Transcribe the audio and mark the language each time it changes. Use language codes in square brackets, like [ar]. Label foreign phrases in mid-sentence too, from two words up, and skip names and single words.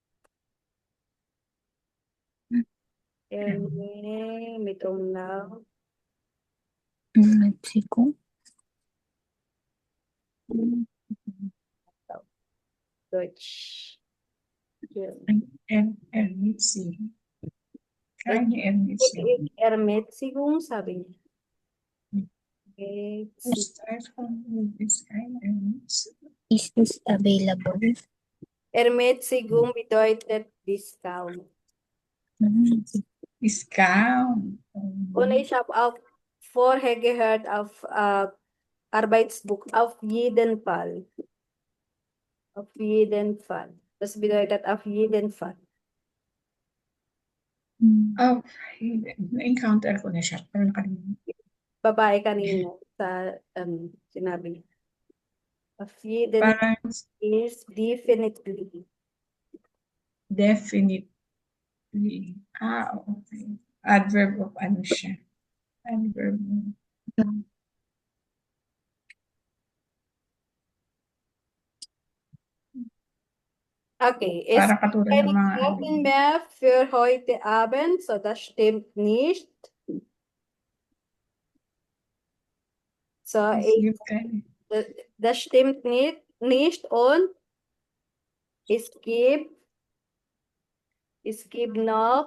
[de] Mit Umlaut. Mexiko. Deutsch. Ja. Ermäßigung. Keine Ermäßigung. Ermäßigung, [tl] sabi niya. [de] Ist keine Ermäßigung. [en] Is this available? [de] Ermäßigung bedeutet Discount. [en] Discount. [de] Und ich habe auch vorher gehört auf Arbeitsbuch, auf jeden Fall. Auf jeden Fall. Das bedeutet auf jeden Fall. [tl] Oh, na-encounter ko na siya. Pero nakalimutan. Babae kanina sa sinabi niya. [de] Auf jeden [tl] Parang [en] is definitely. definitely. Ah, okay. Adverb of [tl] ano siya? [en] Adverb. Okay, [tl] Para katulad ng [de] keine [tl] mga [de] Karten mehr für heute Abend, so das stimmt nicht. So, das stimmt nicht und es gibt noch